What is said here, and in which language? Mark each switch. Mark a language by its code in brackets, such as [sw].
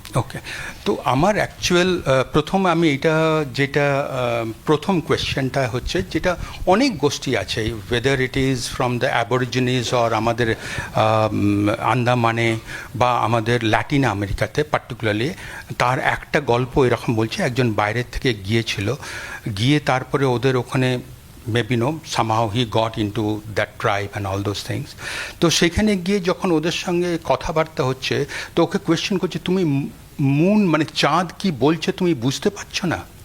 [bn] ওকে, তো আমার অ্যাকচুয়াল প্রথম আমি এটা যেটা প্রথম কোয়েশ্চেনটা হচ্ছে, যেটা অনেক গোষ্ঠী আছে, [en] whether it is from the aborigines or [bn] আমাদের আন্দামানে বা আমাদের ল্যাটিন আমেরিকাতে পার্টিকুলারলি, তার একটা গল্প এরকম বলছে, একজন বাইরের থেকে গিয়েছিল, গিয়ে তারপরে ওদের ওখানে [en] maybe somehow he got into that tribe and all those things. [bn] তো সেখানে গিয়ে যখন ওদের সঙ্গে কথাবার্তা হচ্ছে তো ওকে কোয়েশ্চেন করছে তুমি মুন মানে চাঁদ কি বলছে তুমি বুঝতে পারছো না